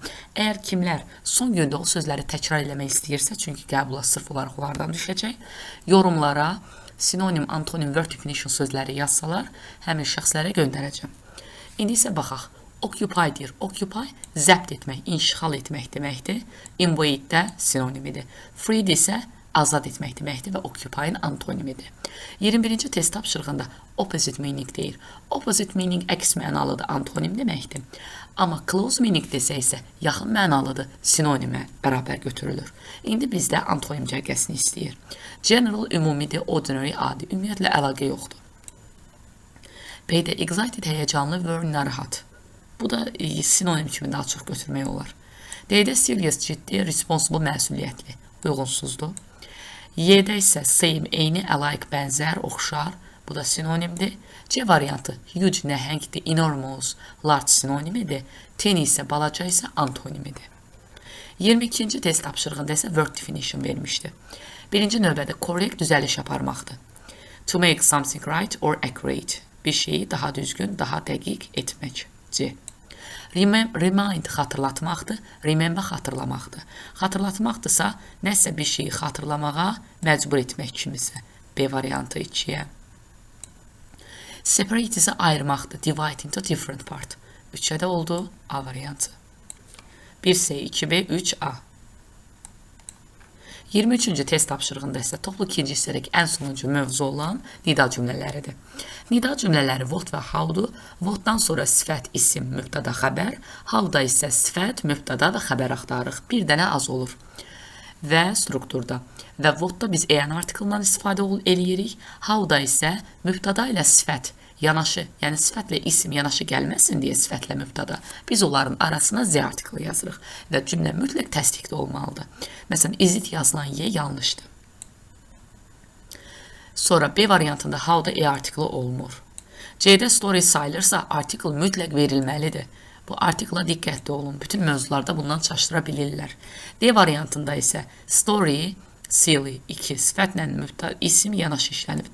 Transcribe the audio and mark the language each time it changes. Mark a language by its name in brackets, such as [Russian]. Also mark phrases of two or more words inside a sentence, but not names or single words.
[Azerbaijani] Əgər kimlər son gündə o sözləri təkrar eləmək istəyirsə, çünki qəbula sırf olaraq onlardan düşəcək, yorumlara sinonim, antonim, [English] word definition [Azerbaijani] sözləri yazsalar, həmin şəxslərə göndərəcəm. İndi isə baxaq. Occupy deyir. Occupy zəbt etmək, inşiğal etmək deməkdir. Invade də sinonimidir. Freed isə azad etmək deməkdir və occupy-ın antonimidir. 21-ci test tapşırığında [English] opposite meaning [Azerbaijani] deyir. [English] Opposite meaning [Azerbaijani] əks mənalıdır, antonim deməkdir. Amma [English] close meaning [Azerbaijani] desə isə yaxın mənalıdır, sinonimə bərabər götürülür. İndi bizdə antonim cərgəsini istəyir. General ümumidir, ordinary adi. Ümumiyyətlə əlaqə yoxdur. B-də excited həyəcanlı, were narahat. Bu da sinonim kimi daha çox götürmək olar. D-də serious ciddi, responsible məsuliyyətli, uyğunsuzdur. Y-də isə same, eyni, alike, bənzər, oxşar. Bu da sinonimdir. C variantı huge, nəhəngdir, [English] enormous, large [Azerbaijani] sinonimidir. Tiny isə balaca isə antonimidir. 22-ci test tapşırığında isə [English] word definition [Azerbaijani] vermişdi. Birinci növbədə correct düzəliş aparmaqdır. [English] To make something right or accurate. [Azerbaijani] Bir şeyi daha düzgün, daha dəqiq etmək. C. Remind xatırlatmaqdır, remember xatırlamaqdır. Xatırlatmaqdırsa, nəsə bir şeyi xatırlamağa məcbur etmək kimisə. B variantı 2-yə. Separate isə ayırmaqdır, [English] divide into different part. [Azerbaijani] 3-ə də oldu, A variantı. 1C, 2B, 3A. 23-cü test tapşırığında isə toplu ikinci hissədəki ən sonuncu mövzu olan nida cümlələridir. Nida cümlələri what və how'dur. Whatdan sonra sifət, isim, mübtəda, xəbər. How'da isə sifət, mübtəda və xəbər axtarırıq. Bir dənə az olur. Və strukturda. Və whatda biz an artiklından istifadə eləyirik. How'da isə mübtəda ilə sifət yanaşı, yəni sifətlə isim yanaşı gəlməsin deyə sifətlə mübtəda. Biz onların arasına z artiklı yazırıq və cümlə mütləq təsdiqdə olmalıdır. Məsələn, [English] is it [Azerbaijani] yazılan y yanlışdır. Sonra B variantında how'da artiklı olmur. C'də story sayılırsa artikl mütləq verilməlidir. Bu artikla diqqətli olun. Bütün mövzularda bundan çaşdıra bilirlər. D variantında isə story, silly 2 sifətlə isim yanaşı işlənib.